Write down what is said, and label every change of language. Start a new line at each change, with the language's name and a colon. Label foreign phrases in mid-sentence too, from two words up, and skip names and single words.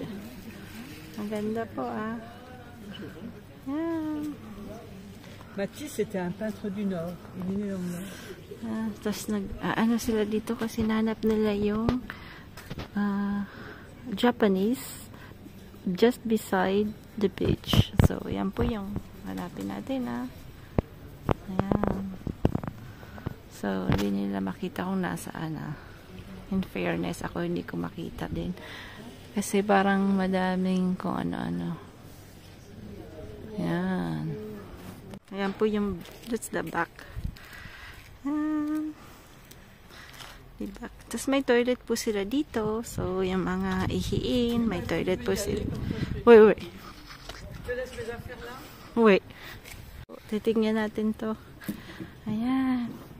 Filipino: Ang ganda po ah. Yan.
French: Matisse était un peintre du Nord. Il est né dans le Nord.
Filipino: Tapos ano sila dito kasi nanap nila yung
English: Japanese just beside the beach.
Filipino: So, yan po yung hanapin natin ayan. So, hindi nila makita kung nasaan
English: In fairness,
Filipino: ako hindi ko makita din. Kasi parang madaming kung ano-ano. Ayan. Ayan po yung,
English: that's the back.
Filipino: Diba? Tapos may toilet po sila dito. So, yung mga ihiin, may toilet po sila.
English: Wait. Wait.
Filipino: Titingnan natin to. Ayan.